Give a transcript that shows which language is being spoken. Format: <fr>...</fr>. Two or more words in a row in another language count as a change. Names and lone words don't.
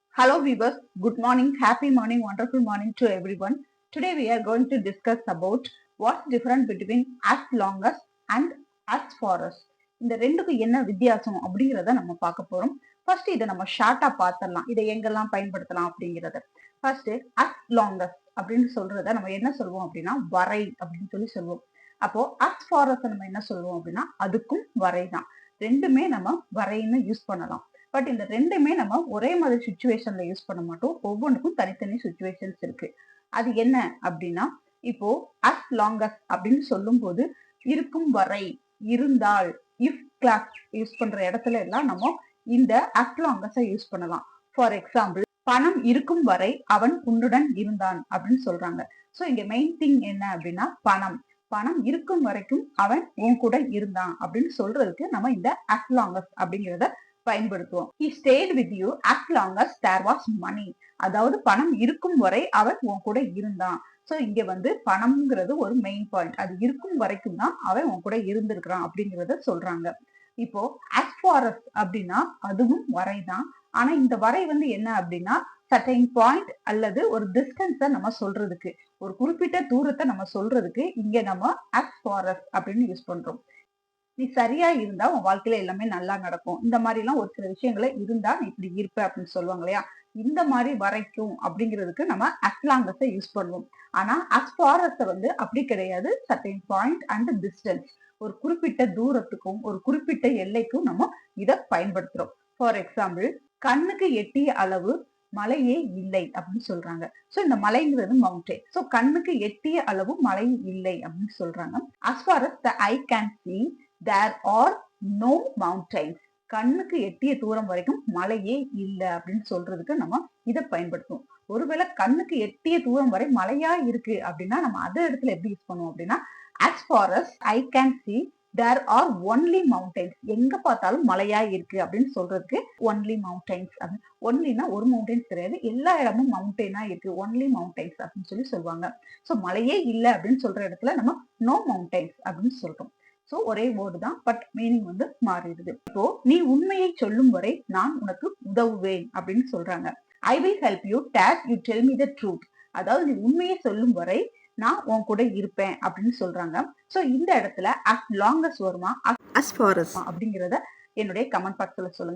<en>Hello viewers, good morning, happy morning, wonderful morning to everyone. Today we are going to discuss about what's different between as long as and as far as.</en> <ta>இந்த ரெண்டுக்கு என்ன வித்தியாசம் அப்படிங்கிறத நம்ம பார்க்க போறோம். ஃபர்ஸ்ட் இதை நம்ம ஷார்ட்டா பார்த்துடலாம். இதை எங்கெல்லாம் பயன்படுத்தலாம் அப்படிங்கிறத. ஃபர்ஸ்ட்</ta> <en>as long as</en> <ta>அப்படின்னு சொல்றத நம்ம என்ன சொல்லுவோம் அப்படின்னா வரை அப்படின்னு சொல்லுவோம். அப்போ</ta> <en>as far as</en> <ta>நம்ம என்ன சொல்லுவோம் அப்படின்னா அதுக்கும் வரை தான். ரெண்டுமே நம்ம வரைன்னு யூஸ் பண்ணலாம். பட் இந்த ரெண்டுமே நம்ம ஒரே மாதிரி சுச்சுவேஷன்ல யூஸ் பண்ண மாட்டோம். ஒவ்வொன்றுக்கும் தனித்தனி சுச்சுவேஷன்ஸ் இருக்கு. அது என்ன அப்படின்னா இப்போ</ta> <en>as long as</en> <ta>அப்படின்னு சொல்லும் போது இருக்கும் வரை, இருந்தால்,</ta> <en>if clause</en> <ta>யூஸ் பண்ற இடத்துல எல்லாம் நம்ம இந்த</ta> <en>as long as</en> <ta>யூஸ் பண்ணலாம்.</ta> <en>for example,</en> <ta>பணம் இருக்கும் வரை அவன் உன்னுடன் இருந்தான் அப்படின்னு சொல்றாங்க. சோ இங்க</ta> <en>main thing</en> <ta>என்ன அப்படின்னா பணம் பணம் இருக்கும் வரைக்கும் அவன் உன் கூட இருந்தான் அப்படின்னு சொல்றதுக்கு நம்ம இந்த</ta> <en>as long as</en> <ta>அப்படிங்கிறத பயன்படுத்துவோம்.</ta> <en>He stayed with you as long as there was money.</en> <ta>அதாவது பணம் இருக்கும் வரை அவன் உன் கூட இருந்தான். சோ இங்க பணம்ங்கிறது ஒரு</ta> <en>main point.</en> <ta>அது இருக்கும் வரைக்கும் தான் அவன் உன் கூட இருந்திருக்கிறான் அப்படிங்கறத சொல்றாங்க. இப்போ</ta> <en>as far as</en> <ta>அப்படின்னா அதுவும் வரை தான். ஆனா இந்த வரை என்ன அப்படின்னா</ta> <en>certain point</en> <ta>அல்லது ஒரு டிஸ்டன்ஸ நம்ம சொல்றதுக்கு, ஒரு குறிப்பிட்ட தூரத்தை நம்ம சொல்றதுக்கு இங்க நம்ம</ta> <en>as far as</en> <ta>அப்படின்னு யூஸ் பண்றோம். நீ சரியா இருந்தா உன் வாழ்க்கையில எல்லாமே நல்லா நடக்கும். இந்த மாதிரி எல்லாம் ஒரு சில விஷயங்களை இருந்தா நீ இப்படி இருப்ப அப்படின்னு சொல்லுவாங்க இல்லையா? இந்த மாதிரி வரைக்கும் அப்படிங்கிறதுக்கு நம்ம</ta> <en>as long as</en> <ta>யூஸ் பண்ணுவோம். ஆனா</ta> <en>as far as</en> <ta>அப்படி கிடையாது.</ta> <en>certain point and distance,</en> <ta>ஒரு குறிப்பிட்ட தூரத்துக்கும் ஒரு குறிப்பிட்ட எல்லைக்கும் நம்ம இதை பயன்படுத்துறோம்.</ta> <en>for example,</en> <ta>கண்ணுக்கு எட்டிய அளவு மலையே இல்லை அப்படின்னு சொல்றாங்க. சோ இந்த மலைங்கிறது மவுண்டன். சோ கண்ணுக்கு எட்டிய அளவு மலை இல்லை அப்படின்னு சொல்றாங்க.</ta> <en>as far as the eye can see there are no mountains.</en> <ta>கண்ணுக்கு எட்டிய தூரம் வரைக்கும் மலையே இல்லை அப்படின்னு சொல்றதுக்கு நம்ம இதை பயன்படுத்துவோம். ஒருவேளை கண்ணுக்கு எட்டிய தூரம் வரை மலையா இருக்கு அப்படின்னா நம்ம அதே இடத்துல எப்படி யூஸ் பண்ணுவோம் அப்படின்னா</ta> <en>as far as I can see there are only mountains.</en> <ta>எங்க பார்த்தாலும் மலையா இருக்கு அப்படின்னு சொல்றதுக்கு</ta> <en>only mountains.</en> <ta>ஒன்லினா ஒரு மவுண்டன்ஸ் கிடையாது, எல்லா இடமும் மவுண்டெயினா இருக்கு,</ta> <en>only mountains</en> <ta>அப்படின்னு சொல்லுவாங்க. சோ மலையே இல்லை அப்படின்னு சொல்ற இடத்துல நம்ம</ta> <en>no mountains</en> <ta>அப்படின்னு சொல்றோம். சோ ஒரே வேர்டு தான்,</ta> <en>but meaning</en> <ta>மாறிடுது. இப்போ நீ உண்மையை சொல்லும் வரை நான் உனக்கு உதவுவேன் அப்படின்னு சொல்றாங்க.</ta> <en>I will help you days you tell me the truth.</en> <ta>அதாவது நீ உண்மையை சொல்லும் வரை நான் உன் கூட இருப்பேன் அப்படின்னு சொல்றாங்க. சோ இந்த இடத்துல</ta> <en>as long as</en> <ta>வருமா</ta> <en>as far as</en> <ta>அப்படிங்கிறத என்னுடைய</ta> <en>comment boxல</en> <ta>சொல்லுங்க.</ta>